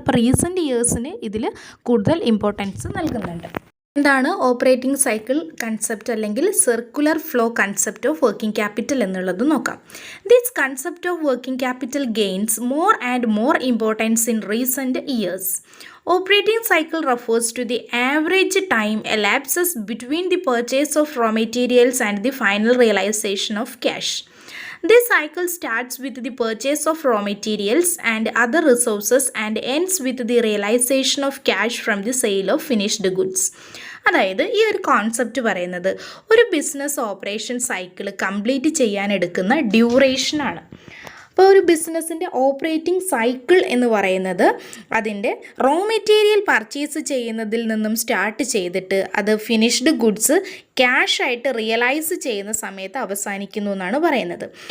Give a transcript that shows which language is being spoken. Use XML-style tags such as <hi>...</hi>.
<ml>അപ്പോൾ റീസെൻറ്റ് ഇയേഴ്സിന് ഇതിൽ കൂടുതൽ ഇമ്പോർട്ടൻസ് നൽകുന്നുണ്ട്. എന്താണ് ഓപ്പറേറ്റിംഗ് സൈക്കിൾ കൺസെപ്റ്റ് അല്ലെങ്കിൽ circular flow concept of working capital എന്നുള്ളത് നോക്കാം.</ml> <en>This concept of working capital gains more and more importance in recent years. Operating cycle refers to the average time elapses between the purchase of raw materials and the final realization of cash. This cycle starts with the purchase of raw materials and other resources and ends with the realization of cash from the sale of finished goods.</en> <ml>അതായത് ഈ ഒരു concept പറയുന്നത് ഒരു business operation cycle complete ചെയ്യാൻ എടുക്കുന്ന ഡ്യൂറേഷനാണ്. അപ്പോൾ ഒരു ബിസിനസ്സിൻ്റെ ഓപ്പറേറ്റിംഗ് സൈക്കിൾ എന്ന് പറയുന്നത് അതിൻ്റെ റോ മെറ്റീരിയൽ പർച്ചേസ് ചെയ്യുന്നതിൽ നിന്നും സ്റ്റാർട്ട് ചെയ്തിട്ട് അത് ഫിനിഷ്ഡ് ഗുഡ്സ് ക്യാഷ് ആയിട്ട് റിയലൈസ് ചെയ്യുന്ന സമയത്ത് അവസാനിക്കുന്നു എന്നാണ് പറയുന്നത്.</ml>